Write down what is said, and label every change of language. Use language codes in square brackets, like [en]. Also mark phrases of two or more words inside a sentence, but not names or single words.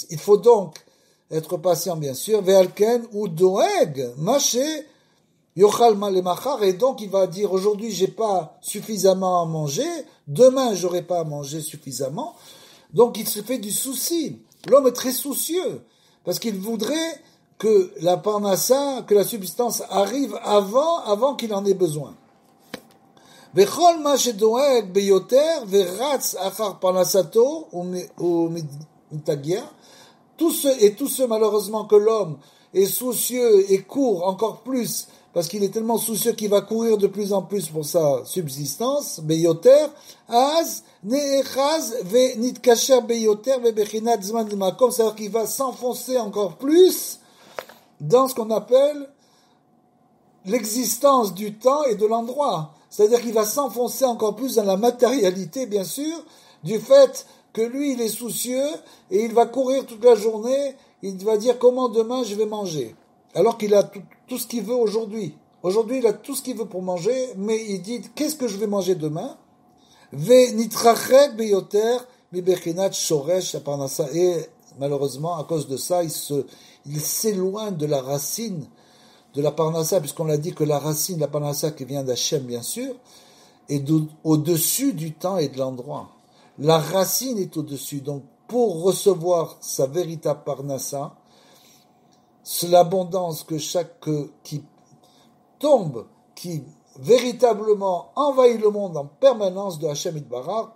[fr] Il faut donc être patient, bien sûr. [he] ועל כן הוא דואג, מה ש, יאכל למחר, [fr] et donc il va dire aujourd'hui j'ai pas suffisamment à manger, demain j'aurai pas à manger suffisamment. Donc il se fait du souci. L'homme est très soucieux parce qu'il voudrait que la parnassa, que la subsistance arrive avant qu'il en ait besoin. [he] וכל מה שדואג ביותר ורץ אחר פרנסתו הוא מתייגע. [fr] Tous ceux malheureusement que l'homme est soucieux et court encore plus parce qu'il est tellement soucieux qu'il va courir de plus en plus pour sa subsistance, [he] ביותר, אז נאחז ונתקשר ביותר ובבחינת זמן מקום, [fr] c'est-à-dire qu'il va s'enfoncer encore plus dans ce qu'on appelle l'existence du temps et de l'endroit. C'est-à-dire qu'il va s'enfoncer encore plus dans la matérialité, bien sûr, du fait que lui, il est soucieux et il va courir toute la journée, il va dire comment demain je vais manger. Alors qu'il a tout ce qu'il veut aujourd'hui. Aujourd'hui, il a tout ce qu'il veut pour manger, mais il dit qu'est-ce que je vais manger demain? [he] ונתרחק ביותר מבחינת שורש פרנסה. [fr] Et malheureusement, à cause de ça, il s'éloigne de la racine de la parnassa, puisqu'on l'a dit que la racine de la parnassa qui vient d'Hachem, bien sûr, est au-dessus du temps et de l'endroit. La racine est au-dessus. Donc, pour recevoir sa véritable parnassa, c'est l'abondance qui tombe, qui véritablement envahit le monde en permanence de [he] השם יתברך.